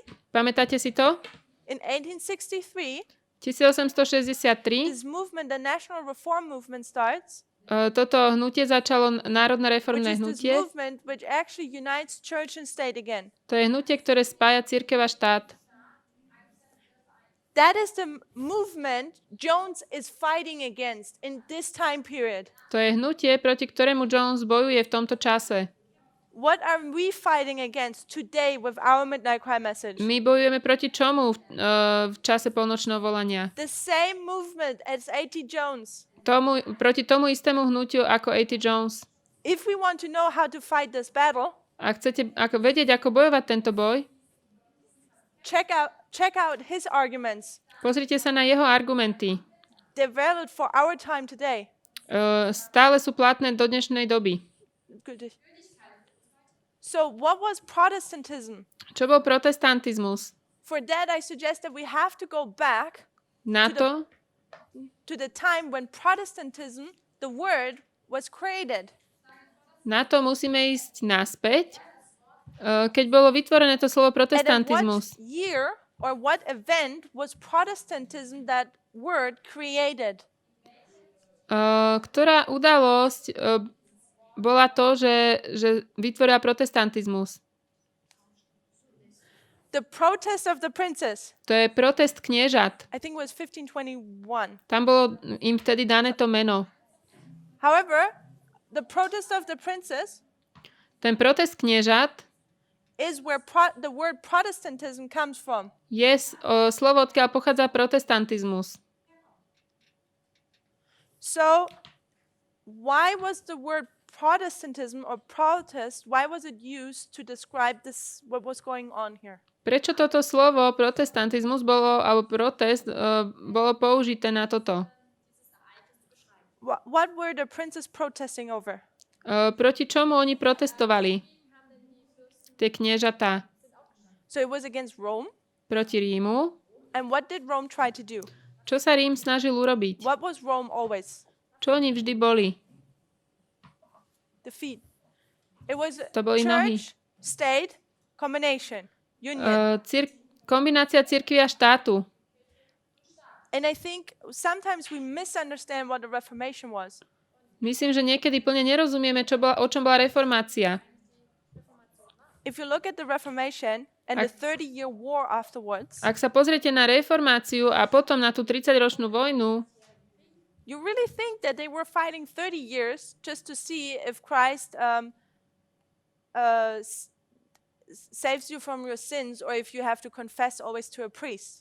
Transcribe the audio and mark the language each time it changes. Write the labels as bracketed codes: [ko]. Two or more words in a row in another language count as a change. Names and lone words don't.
[sk] Pamätáte si to? [en] In 1863, 1863 this movement, the National Reform Movement starts, [sk] toto hnutie začalo Národné [en] which [sk] reformné [en] is this [sk] hnutie. [en] movement which actually unites church and state again. [sk] To je hnutie, ktoré spája cirkev a štát. [en] That is the movement Jones is fighting against in this time period. [sk] To je hnutie, proti ktorému Jones bojuje v tomto čase. [en] What are we fighting against today with our midnight cry message? [sk] My bojujeme proti čomu v čase polnočného volania? [en] The same movement as A.T. Jones. [sk] Proti tomu istému hnutiu ako A.T. Jones. [en] If we want to know how to fight this battle, [sk] Ak chcete vedieť, ako bojovať tento boj, [en] check out his arguments. [sk] pozrite sa na jeho argumenty. [en] They're valid for our time today. [sk] Stále sú platné do dnešnej doby. [en] Good. So what was Protestantism? [sk] Čo bol protestantizmus? [en] For that, I suggest that we have to go back [sk] Na to, [en] to the time when Protestantism, the word, was created. [sk] musíme ísť naspäť, keď bolo vytvorené to slovo [en] And in what [sk] protestantizmus. [en] year or what event was Protestantism, that word, created? [sk] Ktorá udalosť bola to, že vytvorila protestantizmus? [en] The protest of the princes. [sk] To je protest kniežat. [en] I think it was 1521. [sk] Tam bolo im vtedy dané to meno. [en] However, the protest of the princes [sk] Ten protest kniežat [en] is where the word Protestantism comes from. [sk] je slovo, odkiaľ pochádza protestantizmus. [en] So, why was the word Protestantism or protest, why was it used to describe this, what was going on here? [sk] Prečo toto slovo protestantizmus alebo protest bolo použité na toto? [en] What were the princes protesting over? [sk] Proti čomu oni protestovali? Tie kniežatá. [en] So it was against Rome. [sk] Proti Rímu. [en] And what did Rome try to do? [sk] Čo sa Rím snažil urobiť? [en] What was Rome always? [sk] Čo oni vždy boli? [en] The feet. It was [sk] To boli nohy. [en] church, state, combination, union. [sk] Kombinácia cirkvi a štátu. [en] And I think sometimes we misunderstand what the Reformation was. [sk] Myslím, že niekedy plne nerozumieme, o čom bola reformácia. [en] If you look at the Reformation and the 30-year war afterwards, [sk] Ak sa pozriete na reformáciu a potom na tú 30-ročnú vojnu, [en] you really think that they were fighting 30 years just to see if Christ saves you from your sins or if you have to confess always to a priest.